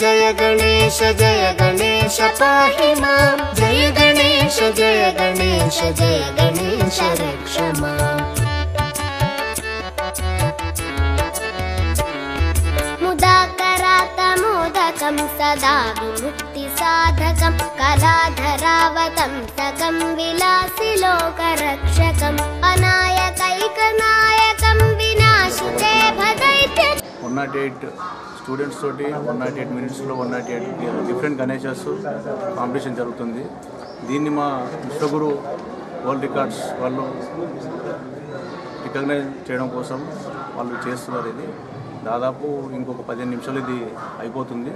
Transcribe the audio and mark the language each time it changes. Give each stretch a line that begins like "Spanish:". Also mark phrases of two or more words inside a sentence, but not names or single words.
Sanskrit: पाहि मां जय गणेश रक्ष मां मुदाकरातमोदकं सदा विमुक्तिसाधकं कलाधरावतंसकं विलासिलोकरक्षकम् अनायकैकनायकं विनाशिते भदैत्यकम्
Telugu: 108 స్టూడెంట్స్ తోటి 108 మినిట్స్లో 108
English: different Ganeshas competition
Telugu: జరుగుతుంది. దీన్ని మా విశ్వగురు వరల్డ్ రికార్డ్స్ వాళ్ళు రికగ్నైజ్ చేయడం కోసం వాళ్ళు చేస్తున్నారు. ఇది దాదాపు ఇంకొక 15 నిమిషాలు ఇది అయిపోతుంది.